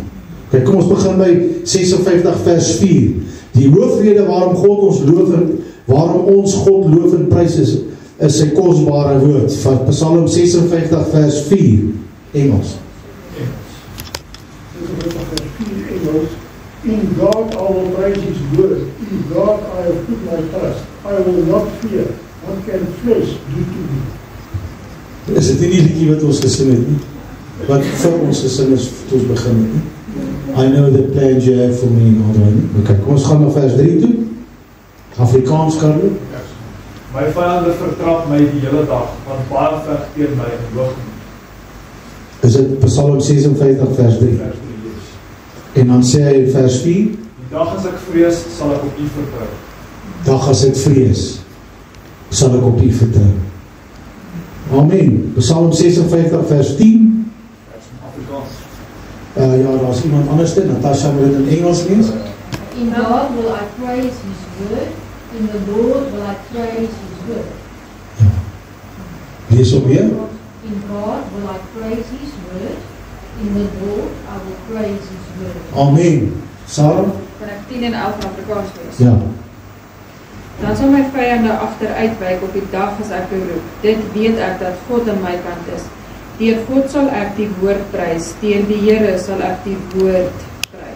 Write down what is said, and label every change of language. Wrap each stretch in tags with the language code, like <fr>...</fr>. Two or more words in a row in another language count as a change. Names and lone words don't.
<af>Kijk, kom ons begin by 56 vers 4. Die hoofrede waarom God ons loof en waarom ons God loof en prys is sy kosbare woord. Van Psalm 56 vers 4. Engels.</af> <en>In God I will praise His word. In God I have put my trust. I will not fear. What can flesh do to me?</en> <af>Is dit nie die liedjie wat ons gesing het nie? Wat vir ons gesing is toe ons begin het nie?</af> <en>I know the plans you have for me in order.</en> <af>Ok, kom ons gaan na vers 3 toe. Afrikaans, Carlo. My vyande vertrap my die hele dag, want baie veg teen my en hoog. Is dit Psalm 56 vers 3? En dan sê hy in vers 4, die dag as ek vrees, sal ek op U vertrou. Dag as ek vrees, sal ek op U vertrou. Amen. Psalm 56 vers 10. Afrikaans. Ja, daar is iemand anders te, Natasha moet dit in Engels lees.</af> <en>In God will I praise His word, in the Lord will I praise His word.</en> <af>Ja. Lees op weer.</af> <en>In God will I praise His word, in the Lord I will praise His word.</en> <af>Amen. Sarah? Kan ek 10 en 11 in Afrikaans lees? Ja. Dan sal my vyande agteruitwyk op die dag as ek U roep. Dit weet ek dat God aan my kant is. Deur God sal ek die woord prys, deur die Here sal ek die woord prys.</af>